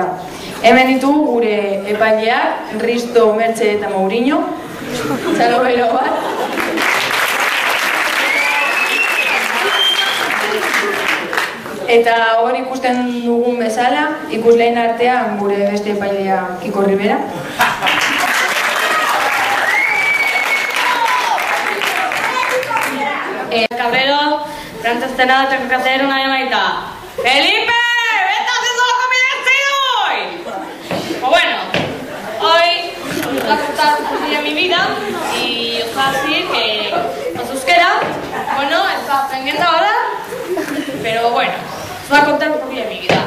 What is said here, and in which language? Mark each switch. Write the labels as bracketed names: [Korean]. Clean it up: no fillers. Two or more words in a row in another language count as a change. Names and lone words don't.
[Basque] Hemen ditugu gure epaileak, Risto, Mertxe eta Mourinho. Txalo bero bat. Eta hor ikusten dugun bezala, ikusleen artean gure beste epailea Kiko Rivera. [Spanish] Cabrero, pero antes de nada tengo que hacer una llamadita. ¡Felipe! ¡Vete haciendo la comida hoy! Pues bueno, hoy os voy a contar un día de mi vida y os voy a decir que os euskera, bueno, está aprendiendo ahora, pero bueno, os voy a contar un poquito de mi vida.